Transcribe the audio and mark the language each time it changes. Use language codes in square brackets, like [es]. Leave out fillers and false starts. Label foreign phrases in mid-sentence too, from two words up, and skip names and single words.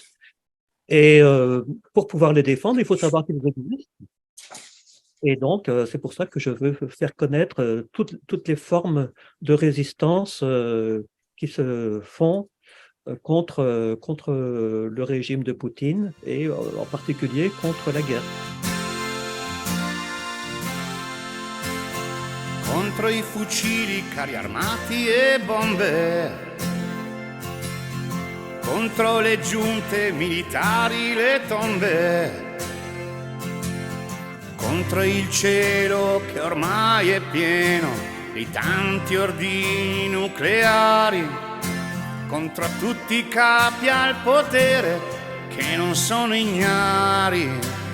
[fr] Et pour pouvoir les défendre, il faut savoir qu'ils existent. Et donc, c'est pour ça que je veux faire connaître toutes les formes de résistance qui se font contre le régime de Poutine et en particulier contre la guerre. [it] Contro i fucili, carri armati e bombe, contro le giunte militari, le tombe, contro il cielo che ormai è pieno di tanti ordini nucleari, contro tutti i capi al potere che non sono ignari,